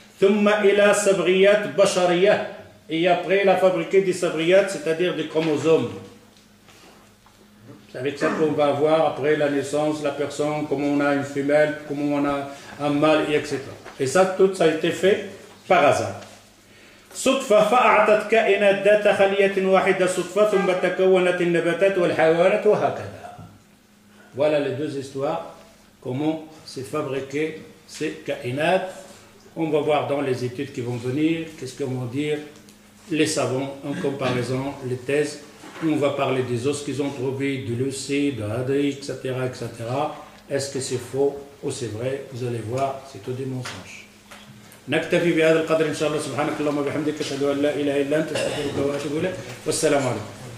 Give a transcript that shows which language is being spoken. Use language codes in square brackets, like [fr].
[ar] ثم إلى صبغيات بشرية. [fr] Et après, il a fabriqué des sabriyates, c'est-à-dire des chromosomes. C'est avec ça qu'on va voir après la naissance, la personne, comment on a une femelle, comment on a un mâle, etc. Et ça, tout ça a été fait par hasard. [ar] صدفة فأعطت كائنات ذات خلية واحدة صدفة ثم تكونت النباتات والحيوانات وهكذا. [fr] Voilà les deux histoires, comment c'est fabriqué ces kainat. On va voir dans les études qui vont venir, qu'est-ce qu'ils vont dire les savants, en comparaison, les thèses. On va parler des os qu'ils ont trouvés, du leucée, de l'adri, etc., etc. Est-ce que c'est faux ou c'est vrai? Vous allez voir, c'est tout des mensonges. [ar] نكتفي بهذا القدر إن شاء الله. سبحانك اللهم وبحمدك أشهد أن لا إله إلا أنت أستغفرك وأتوب إليك والسلام عليكم.